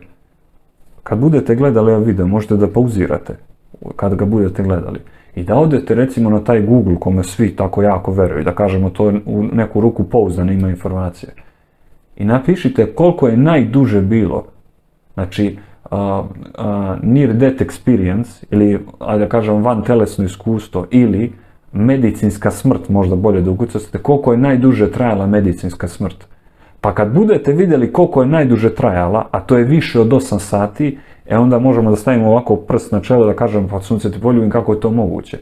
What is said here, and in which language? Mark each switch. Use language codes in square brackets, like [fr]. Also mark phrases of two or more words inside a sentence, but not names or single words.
[sr] Kad budete gledali video, možete da pauzirate, kad ga budete gledali. I da odete, recimo, na taj Google, kome svi tako jako veruju, da kažemo to u neku ruku pouzdane ima informacije. I napišite koliko je najduže bilo, znači, [en] near death experience, [sr] ili, ajde da kažem, van telesno iskustvo, ili medicinska smrt, možda bolje da ukucate, koliko je najduže trajala medicinska smrt. Pa kad budete vidjeli koliko je najduže trajala, a to je više od 8 sati, onda možemo da stavimo ovako prst na čelo da kažemo, pa sunce ti poljubim, kako je to moguće.